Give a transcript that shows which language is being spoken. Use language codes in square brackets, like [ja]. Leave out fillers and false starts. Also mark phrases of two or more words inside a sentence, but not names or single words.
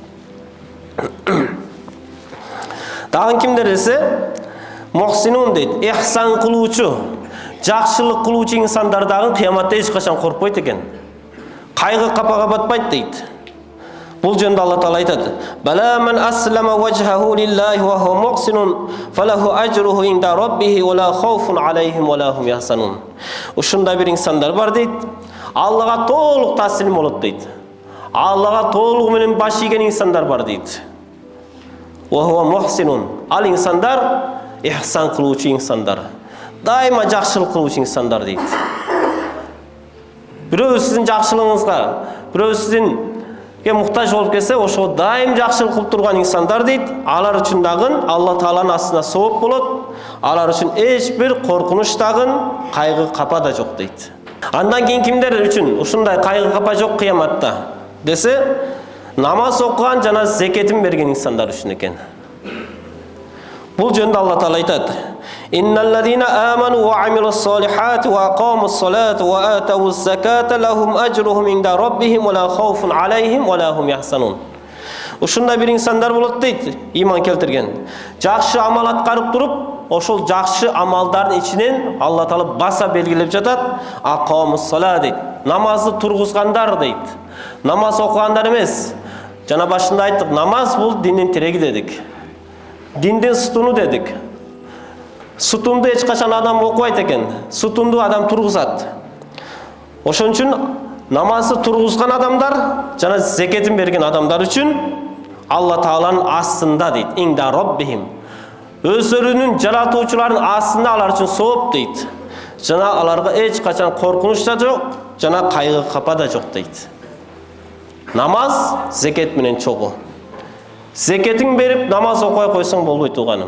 [ky] Дагы кимдер десе, мухсинун дейт, ихсан кылуучу, жакшылык кылуучу инсандар дагы кыяматта эч качан коркпойт экен. Кайгы капага батпайт дейт. Бул жөнүндө Алла Таала айтат: [ar] "بلى من أسلم وجهه لله وهو محسن فله أجره عند ربه ولا خوف عليهم ولا هم يحزنون." [ky] Ушундай бир инсандар бар дейт. Аллага толук таслим болот дейт. Аллага толугу менен баш ийген инсандар бар дейт. [ar] وهو محسن. [ky] Ал инсандар ихсан кылуучу инсандар. Дайыма жакшылык кылуучу инсандар дейт. Бирөө сиздин жакшылыгыңызга, бирөө сиздин muhtаж болуп келсе, ошо дайым жакшылык кылып турган инсандар дейт, алар үчүн дагы Алла Тааланын астында сооп болот. Алар үчүн эч бир коркунуч дагы, кайгы, капа да жок дейт. Андан кийин кимдер үчүн ушундай кайгы, капа жок кыяматта десе, намаз окуган жана зекетин берген инсандар үчүн экен. Бул жөнүндө Алла Таала айтат: [ar] "إن الذين آمنوا وعملوا الصالحات وأقاموا الصلاة وآتوا الزكاة لهم أجرهم عند ربهم ولا خوف عليهم ولا هم يحزنون." [ky] Ушундай бир инсандар болот дейт, иман келтирген. Жакшы амал аткарып туруп, ошол жакшы амалдардын ичинен Алла Таала баса белгилеп жатат: [ar] "أقاموا الصلاة" [ky] дейт. Намазды тургузгандар дейт. Намаз окугандар эмес. Жана башында айттык, намаз бул диндин тиреги дедик. Диндин сутуну дедик. Сутунду эч качан адам окубайт экен. Сутунду адам тургузат. Ошон үчүн намазды тургузган адамдар жана зекетин берген адамдар үчүн Алла Тааланын астында дейт. [ar] عند ربهم. [ky] Өздөрүнүн жаратуучуларынын астында алар үчүн сооп дейт. Жана аларга эч качан коркунуч да жок, жана кайгы, капа да жок дейт. Намаз зекет менен чогуу. Зекетин берип намаз окуй койсоң болбойт уганым.